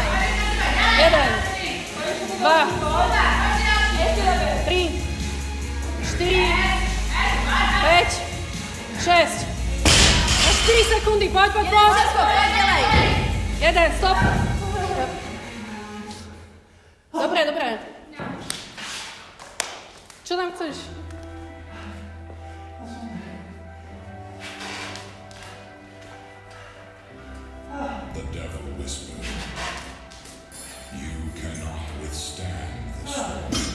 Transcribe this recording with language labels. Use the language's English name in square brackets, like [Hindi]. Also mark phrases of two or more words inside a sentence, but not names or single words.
[Slovak] 1, 2, 3, 4, 5, 6. A 4 sekundy, poď. [Czech] Česko, pojď, dělej. [Slovak] 1, stop. Dobre. Čo tam chceš? [English] The devil whispered, "You cannot withstand the storm."